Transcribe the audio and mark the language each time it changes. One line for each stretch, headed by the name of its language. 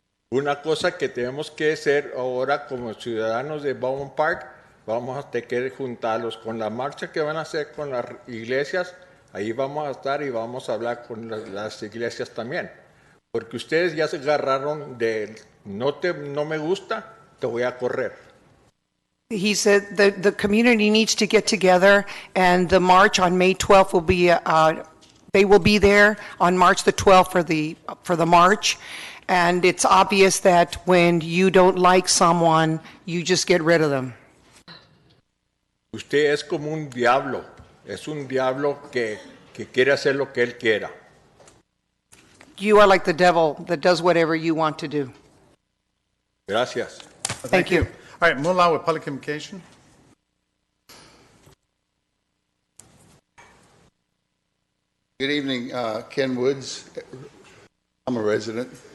Spanish: Una cosa que tenemos que hacer ahora como ciudadanos de Baldwin Park, vamos a tener que juntarlos con la marcha que van a hacer con las iglesias. Ahí vamos a estar y vamos a hablar con las iglesias también. Porque ustedes ya se agarraron de no me gusta, te voy a correr.
English: He said the community needs to get together, and the march on May 12th will be, they will be there on March the 12th for the march. And it's obvious that when you don't like someone, you just get rid of them.
Spanish: Usted es como un diablo. Es un diablo que quiere hacer lo que él quiera.
English: You are like the devil that does whatever you want to do.
Spanish: Gracias.
English: Thank you. All right, move along with public communication. Good evening, Ken Woods. I'm a resident.